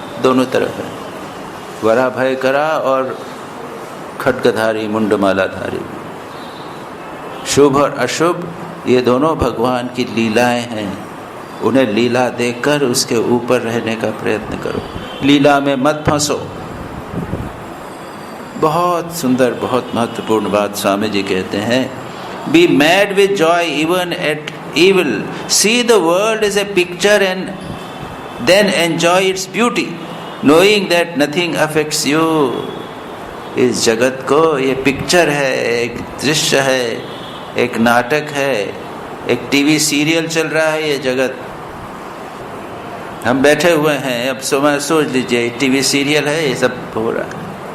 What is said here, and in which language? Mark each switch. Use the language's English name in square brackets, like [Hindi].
[Hindi] दोनों तरफ है, वरा भय करा और खड्गधारी मुंडमालाधारी। शुभ और अशुभ ये दोनों भगवान की लीलाएं हैं, उन्हें लीला देखकर उसके ऊपर रहने का प्रयत्न करो। लीला में मत फंसो। बहुत सुंदर, बहुत महत्वपूर्ण बात स्वामी जी कहते हैं, [English] Be mad with joy even at evil, see the world as a picture and then enjoy its beauty, knowing that nothing affects you। [Hindi] इस जगत को ये पिक्चर है, एक दृश्य है, एक नाटक है, एक टीवी सीरियल चल रहा है। ये जगत हम बैठे हुए हैं, अब सोच लीजिए टीवी सीरियल है, ये सब हो रहा है।